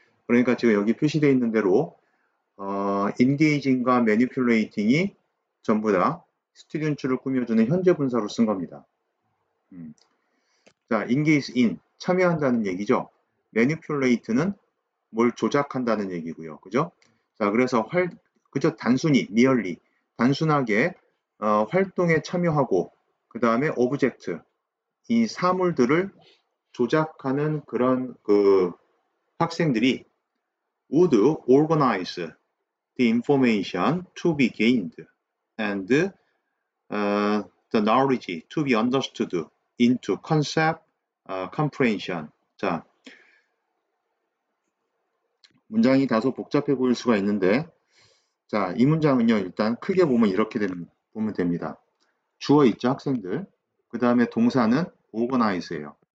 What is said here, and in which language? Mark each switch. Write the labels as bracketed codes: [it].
[ko] 그러니까 지금 여기 표시되어 있는 대로 engaging과 manipulating이 전부 다 students를 꾸며주는 현재 분사로 쓴 겁니다. 자, engage in, 참여한다는 얘기죠. manipulate는 뭘 조작한다는 얘기고요. 그죠? 자, 그래서 그저 단순히, merely, 단순하게 활동에 참여하고 그 다음에 object, 이 사물들을 조작하는 그런 그 학생들이 [en] would organize the information to be gained and the knowledge to be understood into concept comprehension. [ko] 자, 문장이 다소 복잡해 보일 수가 있는데 자, 이 문장은요. 일단 크게 보면 이렇게 보면 됩니다. 주어 있죠, 학생들. 그 다음에 동사는 organize예요.